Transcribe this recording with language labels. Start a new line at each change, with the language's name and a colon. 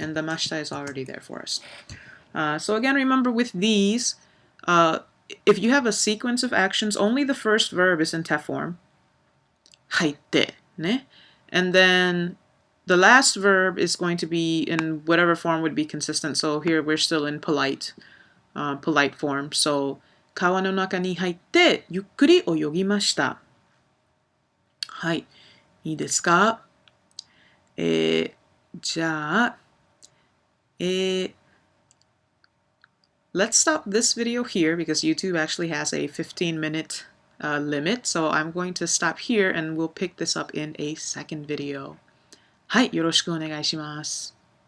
English: And the ました is already there for us. So again, remember with these, if you have a sequence of actions, only the first verb is in te form.
Japanese: 入って ね.
English: And then the last verb is going to be in whatever form would be consistent. So here we're still in polite form.
Japanese: So 川の中に入ってゆっくり泳ぎました。はい。いいですか？
English: じゃあ、let's stop this video here because YouTube actually has a 15-minute limit. So I'm going to stop here and we'll pick this up in a second video.
Japanese: はい、よろしくお願いします。